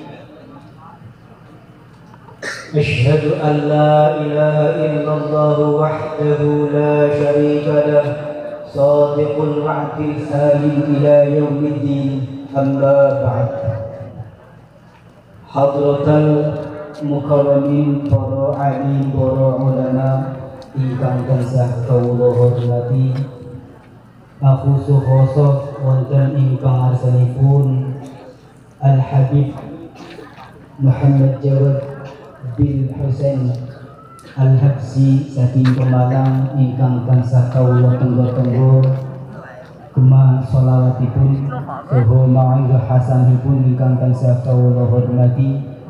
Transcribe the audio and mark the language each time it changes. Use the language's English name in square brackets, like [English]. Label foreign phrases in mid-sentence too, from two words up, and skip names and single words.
[Arabic] أشهد أن لا إله إلا الله وحده لا شريك له صادق الوعد السالم إلى يوم الدين أما بعد حضرة المكرمين [Javanese] para alim para ulama ingkang tansah kawula hormati [Arabic] أخص خصوصا [Javanese] wonten ing pangarsanipun Al Habib Muhammad Jawad bin Husain Al-Habsyi saking Pemalang ingkang tansah kawula tenggo-tenggo kema sholawatipun saha ma'idhah hasanipun ingkang tansah kawula hormati